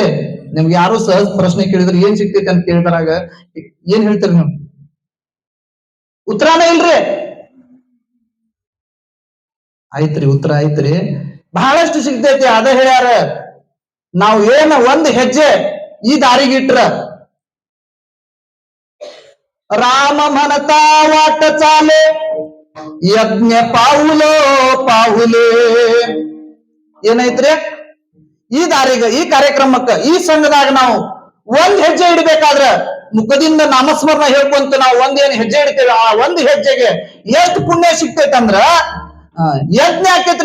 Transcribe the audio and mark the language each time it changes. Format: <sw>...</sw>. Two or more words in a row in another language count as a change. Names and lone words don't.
<kn>ನಿಮ್ಗೆ ಯಾರು ಸಹಜ ಪ್ರಶ್ನೆ ಕೇಳಿದ್ರೆ ಏನ್ ಸಿಗ್ತೈತಿ ಅಂತ ಕೇಳಿದ್ರಾಗ ಏನ್ ಹೇಳ್ತೀರಿ ನೀವು? ಉತ್ತರಾನೇ ಇಲ್ರಿ. ಆಯ್ತ್ರಿ, ಉತ್ತರ ಆಯ್ತ್ರಿ. ಬಹಳಷ್ಟು ಸಿಗ್ತೈತಿ. ಅದ ಹೇಳ್ಯಾರ, ನಾವು ಏನ ಒಂದ್ ಹೆಜ್ಜೆ ಈ ದಾರಿಗಿಟ್ರ</kn> <mr>राम म्हणता वाट चाले यज्ञ पावलो पावली.</mr> <kn>ಏನೈತ್ರಿ? ಈ ದಾರಿಗ, ಈ ಕಾರ್ಯಕ್ರಮಕ್ಕ, ಈ ಸಂಘದಾಗ ನಾವು ಒಂದ್ ಹೆಜ್ಜೆ ಇಡಬೇಕಾದ್ರ ಮುಖದಿಂದ ನಾಮಸ್ಮರಣ ಹೇಳ್ಕೊಂತ ನಾವು ಒಂದೇನ್ ಹೆಜ್ಜೆ ಇಡ್ತೇವೆ, ಆ ಒಂದ್ ಹೆಜ್ಜೆಗೆ ಎಷ್ಟು ಪುಣ್ಯ ಸಿಗ್ತೈತಂದ್ರ ಯಜ್ಞ ಆಕೇತ್ರಿ.</kn>